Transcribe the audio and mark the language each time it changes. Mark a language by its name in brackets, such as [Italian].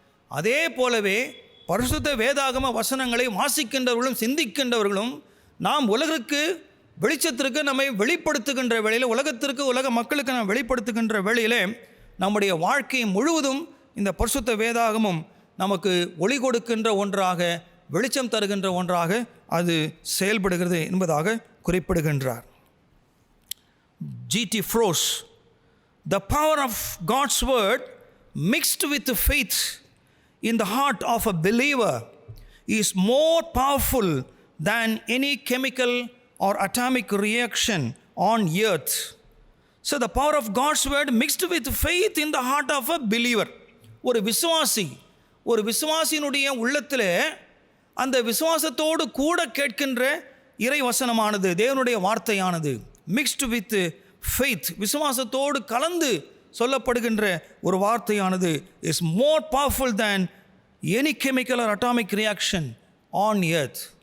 [Tamil] அதே போலவே பரிசுத்த வேதாகம வசனங்களை வாசிக்கின்றவர்களும் சிந்திக்கின்றவர்களும் நாம் உலகிற்கு வெளிச்சத்திற்கு நம்மை வெளிப்படுத்துகின்ற வேளையில், உலகத்திற்கு உலக மக்களுக்கு நாம் வெளிப்படுத்துகின்ற வேளையிலே நம்முடைய வாழ்க்கை முழுவதும் இந்த பரிசுத்த வேதாகமும் நமக்கு ஒளி கொடுக்கின்ற ஒன்றாக, வெளிச்சம் தருகின்ற ஒன்றாக அது செயல்படுகிறது என்பதாக குறிப்பிடுகின்றார். [English] G.T. Frost, the power of God's word mixed with faith in the heart of a believer is more powerful than any chemical or atomic reaction on earth. So the power of God's word mixed with faith in the heart of a believer. [Tamil] ஒரு விசுவாசியினுடைய உள்ளத்தில் அந்த விசுவாசத்தோடு கூட கேட்கின்ற இறை வசனமானது, தேவனுடைய வார்த்தையானது [English] mixed with faith, [Tamil] விசுவாசத்தோடு கலந்து சொல்லப்படுகின்ற ஒரு வார்த்தையானது [English] Is more powerful than any chemical or atomic reaction on earth.